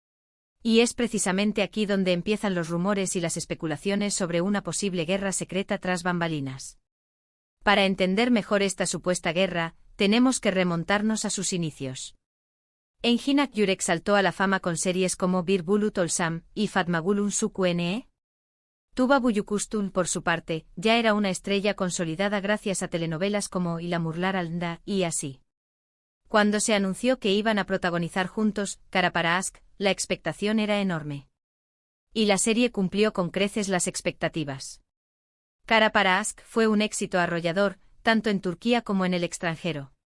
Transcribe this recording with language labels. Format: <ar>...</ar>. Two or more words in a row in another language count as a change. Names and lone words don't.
<es>Y es precisamente aquí donde empiezan los rumores y las especulaciones sobre una posible guerra secreta tras bambalinas. Para entender mejor esta supuesta guerra, tenemos que remontarnos a sus inicios. Engin Akyürek saltó a la fama con series como Bir Bulut Olsam y Fatma Gül'ün Suçu. Tuba Büyüküstün, por su parte, ya era una estrella consolidada gracias a telenovelas como İlamurlar Alnında y Así. Cuando se anunció que iban a protagonizar juntos Kara Para Aşk, la expectación era enorme. Y la serie cumplió con creces las expectativas. Kara Para Aşk fue un éxito arrollador, tanto en Turquía como en el extranjero.</es>